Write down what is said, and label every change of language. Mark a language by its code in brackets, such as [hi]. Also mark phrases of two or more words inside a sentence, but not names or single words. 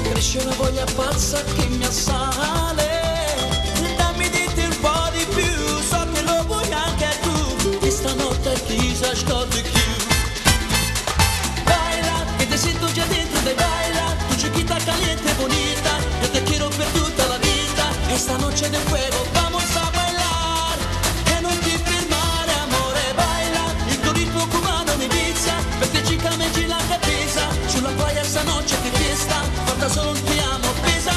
[it] C'è una voglia pazza che mi assale. Dammi di te un po' di più, so che lo vuoi anche tu. E stanotte chissà sto di più. [es] Baila, que te siento ya dentro de baila. Tu chiquita caliente, bonita, yo te quiero [it] per tutta la [es] vida. Esta noche de fuego vamos a bailar. [it] E non ti fermare amore, baila. Il tuo ritmo cubano mi vizia, perché chica [es] me gira la cabeza. Sulla playa esta noche che fiesta, falta solo un [it] ti amo.